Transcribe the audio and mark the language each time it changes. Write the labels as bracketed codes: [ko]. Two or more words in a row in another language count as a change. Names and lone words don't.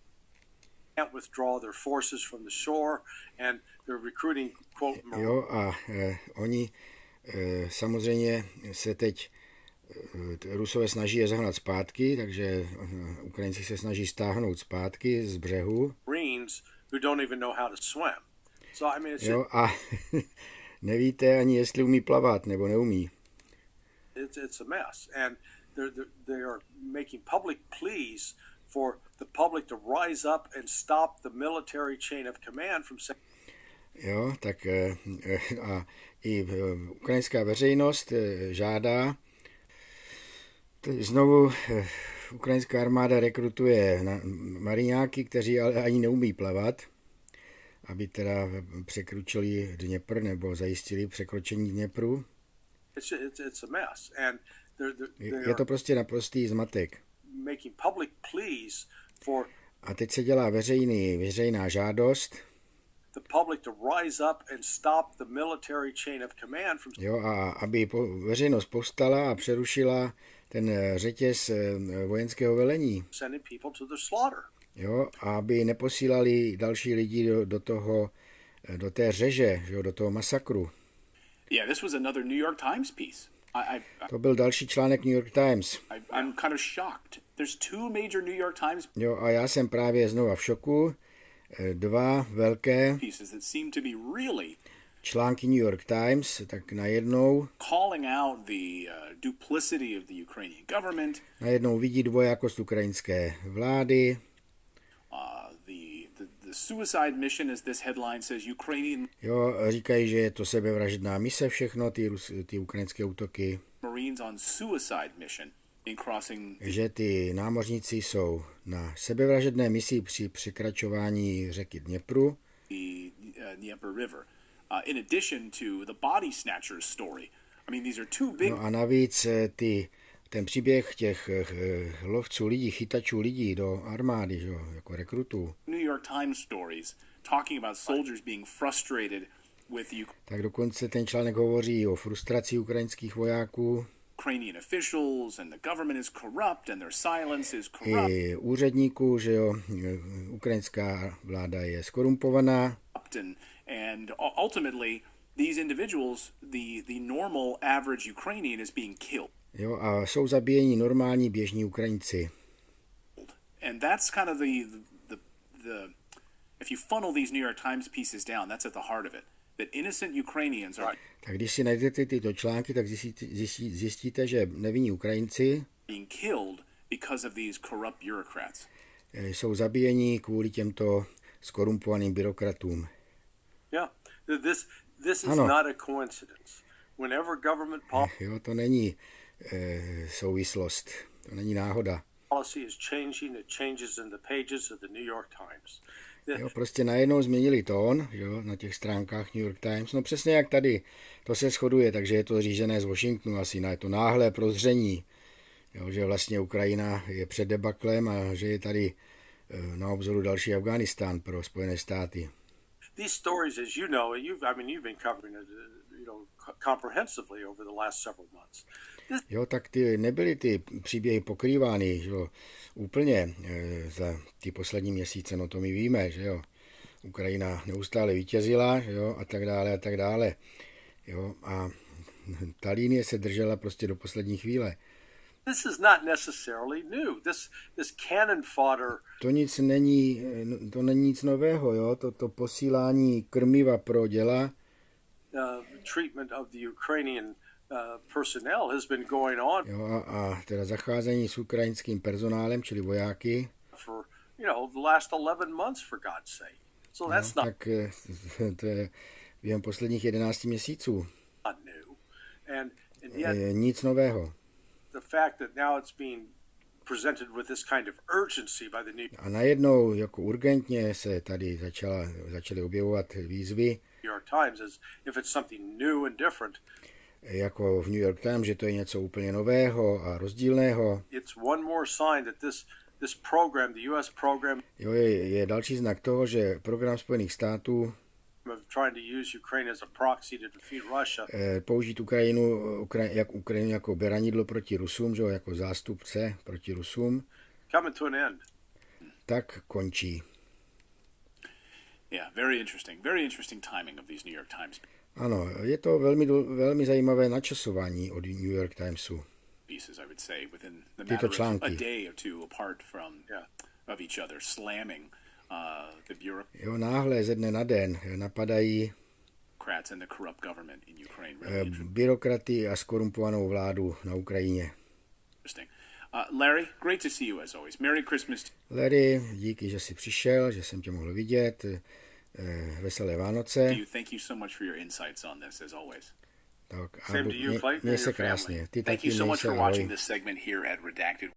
[cs] Jo, a oni samozřejmě se teď Rusové snaží je zahnat zpátky, takže Ukrajinci se snaží stáhnout zpátky z břehu. Jo, a nevíte ani, jestli umí plavat nebo neumí. [en] It's a mess, and they are making public pleas for the public to rise up and stop the military chain of command from. [cs] Jo, tak a i ukrajinská veřejnost žádá. Znovu ukrajinská armáda rekrutuje mariňáky, kteří ale ani neumí plavat, aby teda překročili Dněpr nebo zajistili překročení Dněpru. [en] It's a mess. And [cs] Je to prostě naprostý zmatek. [en] Making public pleas for [cs] a teď se dělá veřejná žádost. [en] The public to rise up and stop the military chain of command from... [cs] Jo, a aby veřejnost povstala a přerušila ten řetěz vojenského velení. [en] Sending people to the slaughter. [cs] Jo, a aby neposílali další lidi do té řeže, jo, do toho masakru. [en] Yeah, this was another New York Times piece. [cs] To byl další článek New York Times. [en] I'm kind of shocked. There's two major New York Times. [cs] Jo, a já jsem právě znova v šoku. Dva velké [en] pieces that seem to be really [cs] články New York Times, tak najednou [en] calling out the duplicity of the Ukrainian government. [cs] Najednou vidí dvojakost ukrajinské vlády. [en] The suicide mission, as this headline says, Ukrainian. [cs] Jo, říkají, že je to sebevražedná mise všechno, ty ukrajinské útoky. [en] Marines on suicide mission in crossing. [cs] Že ty námořníci jsou na sebevražedné misi při překračování řeky Dněpru. [en] The Dnieper River. In addition to the body snatchers story. I mean, these are two big. [cs] No a navíc ten příběh těch lovců lidí, chytačů lidí do armády, že, jako rekrutů. [en] New York Times stories talking about soldiers being frustrated with [cs] tak dokonce ten článek hovoří o frustraci ukrajinských vojáků. [en] Ukrainian officials and the government is corrupt and their silence is corrupt. [cs] I úředníků, že jo, ukrajinská vláda je skorumpovaná. [en] And ultimately these individuals, the normal average Ukrainian is being killed. [cs] Jo, a jsou zabíjeni normální běžní Ukrajinci. [en] And that's kind of the if you funnel these New York Times pieces down, that's at the heart of it. That innocent Ukrainians are. [cs] Tak když si najdete tyto články, tak zjistíte, že nevinní Ukrajinci [en] being killed because of these corrupt bureaucrats. [cs] Jsou zabíjeni kvůli těmto skorumpovaným byrokratům. [en] Yeah, this is not a coincidence. Whenever government [cs] jo, to není souvislost, to není náhoda. [en] Policy is changing, it changes in the pages of the New York Times. [cs] Jo, prostě najednou změnili tón, jo, na těch stránkách New York Times. No přesně jak tady, to se shoduje, takže je to řízené z Washingtonu asi, na to náhlé prozření, jo, že vlastně Ukrajina je před debaklem a že je tady na obzoru další Afghánistán pro Spojené státy. [en] These stories, as you know, you've been covering it, comprehensively over the last several months. [cs] Jo, tak nebyly ty příběhy pokrývány, že jo, úplně za ty poslední měsíce, no to my víme, že jo. Ukrajina neustále vítězila, že jo, a tak dále. Jo, a ta linie se držela prostě do poslední chvíle. [en] This is not necessarily new. This cannon fodder. [cs] To není nic nového, jo, to posílání krmiva pro děla. [en] Treatment of the Ukrainian personnel has been going on. [cs] Jo, a teda zacházení s ukrajinským personálem, čili vojáky. [en] For, the last 11 months, for God's sake. So that's not. [cs] Tak to je během posledních 11 měsíců. [en] Not new. And yet, [cs] nic nového. [en] The fact that now it's being presented with this kind of urgency by the New. [cs] A najednou jako urgentně se tady začaly objevovat výzvy. [en] New York Times as if it's something new and different. [cs] Jako v New York Times, že to je něco úplně nového a rozdílného. [en] It's one more sign that this program, the US program, [cs] jo, je další znak toho, že program Spojených států [en] trying to use Ukraine as a proxy to defeat Russia. [cs] Použít Ukrajinu jako beranidlo proti Rusům, že, jako zástupce proti Rusům. [en] Coming to an end. [cs] Tak končí. [en] Yeah, very interesting timing of these New York Times. [cs] Ano, je to velmi zajímavé načasování od New York Timesu. [en] Pieces, I would say, within the matter of a day or two apart from of each other, slamming the bureaucracy. [cs] Jo, náhle ze dne na den napadají [en] and the corrupt government in Ukraine. [cs] Byrokraty a skorumpovanou vládu na Ukrajině. [en] Interesting. Larry, great to see you as always. Merry Christmas. Larry, [cs] díky, že jsi přišel, že jsem tě mohl vidět. Veselé Vánoce. [en] Thank you so much for your insights on this as always. [cs] Tak, [en] Same to you, Clayton, [cs] měj se krásně. Ty [en] Thank [cs] taky [en] you so much for [cs] ahoj. [en] watching this segment here at Redacted.